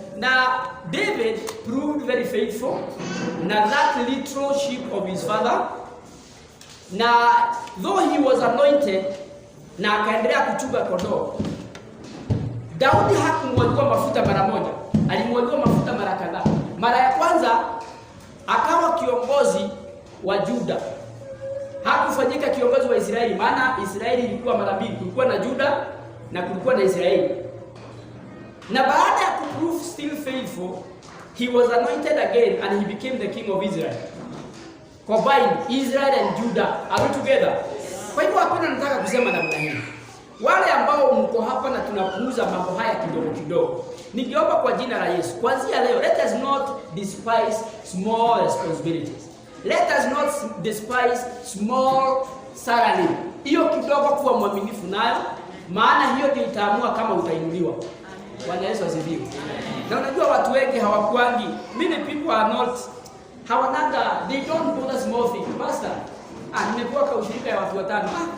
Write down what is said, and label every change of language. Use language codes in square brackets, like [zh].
[en] Now, David proved very faithful. Now, that literal sheep of his father. Now, though he was anointed, [sw] na akaendelea kuchunga kondoo. Daudi hakumwagiwa mafuta mara moja. Alimwagiwa mafuta mara kadhaa. Mara ya kwanza akawa kiongozi wa Juda. Hakufanyika kiongozi wa Israeli, maana Israeli ilikuwa mara mbili, kulikuwa na Juda na kulikuwa na Israeli. Na baada ya kuprove [en] still faithful, he was anointed again and he became the king of Israel. Combined Israel and Judah, are we together? [sw] Kwa hivyo hakuna nataka kusema namna hii. Wale ambao mko hapa na tunapuuza mambo haya kidogo kidogo, ningeomba kwa jina la Yesu, kuanzia leo, [en] let us not despise small responsibilities. Let us not despise small salary. [sw] Hiyo kidogo kuwa mwaminifu nayo, maana hiyo ndio itaamua kama utainuliwa. Bwana Yesu asifiwe. Na unajua watu wengi hawakuangi. [en] Many people are not hawanaga, they don't bother small things. [sw] Pastor, nimekuwa kwa ushirika ya watu watano.